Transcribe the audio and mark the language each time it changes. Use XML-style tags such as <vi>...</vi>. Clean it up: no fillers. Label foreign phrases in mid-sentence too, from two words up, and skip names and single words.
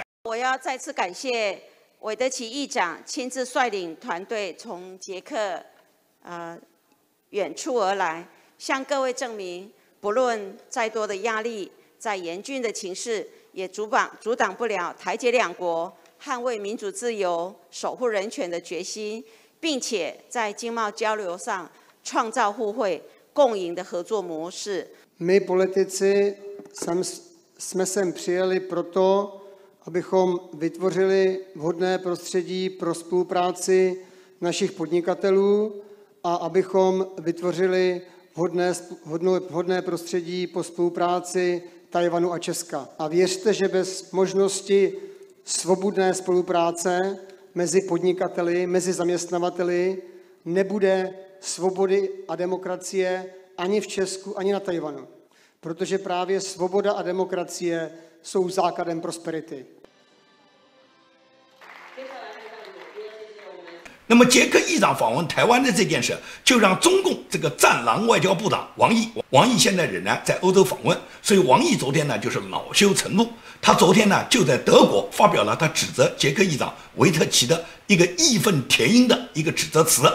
<zh>我要再次感谢韦德奇议长亲自率领团队从捷克远处而来，向各位证明，不论再多的压力，再严峻的情势，也阻挡不了台捷两国捍卫民主自由、守护人权的决心，并且在经贸交流上创造互惠、共赢的合作模式。</zh> <cs>My politici jsme sem přijeli proto, abychom vytvořili vhodné prostředí pro spolupráci našich podnikatelů a abychom vytvořili vhodné prostředí po spolupráci Tchaj-wanu a Česka. A věřte, že bez možnosti svobodné spolupráce mezi podnikateli, mezi zaměstnavateli nebude svobody a demokracie ani v Česku, ani na Tchaj-wanu. Protože právě svoboda a demokracie jsou základem prosperity.</cs> <zh>那么捷克议长访问台湾的这件事，就让中共这个战狼外交部长王毅现在仍然在欧洲访问，所以王毅昨天呢就是恼羞成怒，他昨天呢就在德国发表了他指责捷克议长维特奇的一个义愤填膺的一个指责词。</zh>